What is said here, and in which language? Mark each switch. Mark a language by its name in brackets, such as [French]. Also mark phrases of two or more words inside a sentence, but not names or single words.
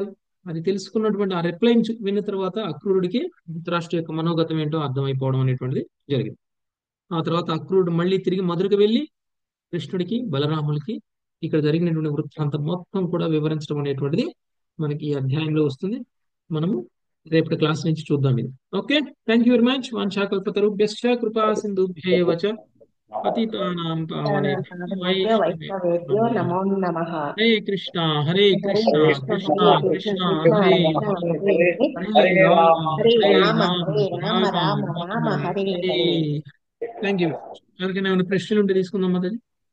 [Telugu] అది తెలుసుకున్నటువంటి ఆ రిప్లై విన్న తర్వాత అక్రూరుడికి ధృతరాష్ట్రుడి యొక్క మనోగతం ఏంటో అర్థమైపోవడం అనేటువంటిది జరిగింది. ఆ తర్వాత అక్రూరుడు మళ్ళీ తిరిగి మధురకు వెళ్ళి కృష్ణుడికి బలరాములకి ఇక్కడ జరిగినటువంటి వృత్తాంతం మొత్తం కూడా వివరించడం అనేటువంటిది మనకి ఈ అధ్యాయంలో వస్తుంది. మనము రేపటి క్లాస్ నుంచి చూద్దాం ఇది. ఓకే, [English] Thank you very much. [Sanskrit] వాంఛాకల్పతరుభ్యశ్చ కృపా సింధుభ్యేవ చ పతితానాం పావనేభ్యో వైష్ణవేభ్యో నమో నమః. హరే కృష్ణ హరే కృష్ణ కృష్ణ కృష్ణ హరే హరే రామ హరే హరే రామ రామ హరే రామ రామ రామ రామ రామ హరే హరే. హరే. [English] Thank you. [Telugu] ఎవరికైనా ఏమైనా ప్రశ్నలు ఉంటే తీసుకుందాం మాతాజీ.